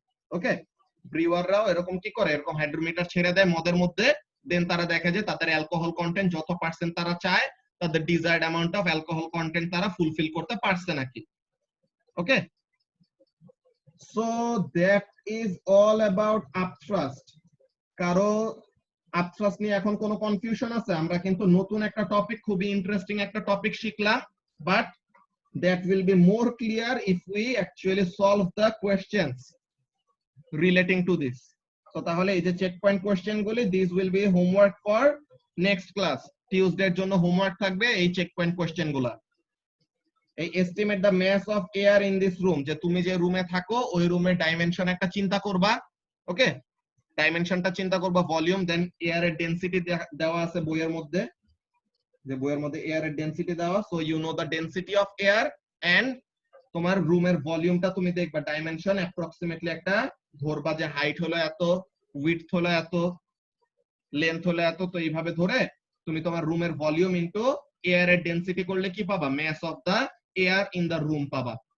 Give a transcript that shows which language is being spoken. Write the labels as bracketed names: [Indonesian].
[Bangla] ওকে, ব্রিওয়াররাও এরকম কি করে, এরকম হাইড্রোমিটার ছেড়ে দেয় মদের মধ্যে, দেন তারা দেখে যে তাদের অ্যালকোহল কন্টেন্ট যত পার্সেন্ট তারা চায়, তাদের desired amount of alcohol content তারা ফুলফিল করতে পারছে নাকি। [English] Okay, so that is all about upthrust. [Bangla] কারো আপথ্রাস্ট নিয়ে এখন কোনো কনফিউশন আছে? আমরা কিন্তু নতুন একটা টপিক, খুবই ইন্টারেস্টিং একটা টপিক শিখলাম, but [English] that will be more clear if we actually solve the questions relating to this. [Bangla] So তাহলে এই যে চেক পয়েন্ট কোশ্চেন গুলি, [English] these will be homework for next class. [Bangla] Tuesday এর জন্য হোমওয়ার্ক থাকবে এই চেক পয়েন্ট কোশ্চেন গুলা। এই [English] estimate the mass of air in this room, [Bangla] যে তুমি যে রুমে থাকো ওই রুমের ডাইমেনশন একটা চিন্তা করবা। ওকে, ডাইমেনশনটা চিন্তা করবা, ভলিউম, দেন এয়ারের ডেনসিটি দেওয়া আছে বইয়ের মধ্যে, যে বইয়ের মধ্যে এয়ারের ডেনসিটি দেওয়া, [English] so you know the density of air, [Bangla] and তোমার রুমের ভলিউমটা তুমি দেখবা, ডাইমেনশন অ্যাপ্রক্সিমেটলি একটা ধরবা যে হাইট হলো এত, উইডথ হলো এত, লেন্থ হলো এত, তো এইভাবে ধরে তুমি তোমার রুমের ভলিউম ইনটু এয়ারের ডেনসিটি করলে কি পাবা, মাস of the air in the room পাবা।